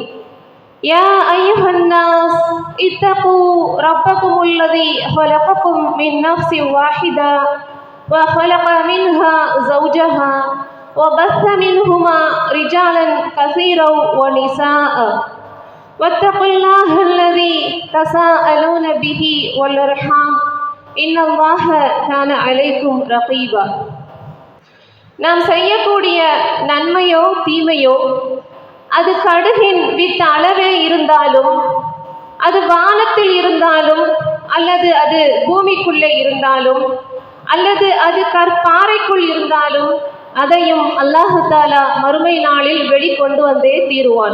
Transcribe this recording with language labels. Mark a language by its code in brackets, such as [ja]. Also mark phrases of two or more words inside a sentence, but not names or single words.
[ar] يا أيها الناس اتقوا ربكم الذي خلقكم من نفس واحدة وخلق منها زوجها وبث منهما رجالا كثيرا ونساء واتقوا الله الذي تساءلون به والأرحام إن الله كان عليكم رقيبا. [ta] நாம் செய்யக்கூடிய நன்மையோ தீமையோ அது கடுகின் வித்த அளவே இருந்தாலும், அது வானத்தில் இருந்தாலும், அல்லது அது பூமிக்குள்ளே இருந்தாலும், அல்லது அது கற்பாறைக்குள் இருந்தாலும், அதையும் [ar] الله تعالى [ta] மறுமை நாளில் வெளிக்கொண்டு வந்தே தீருவான்.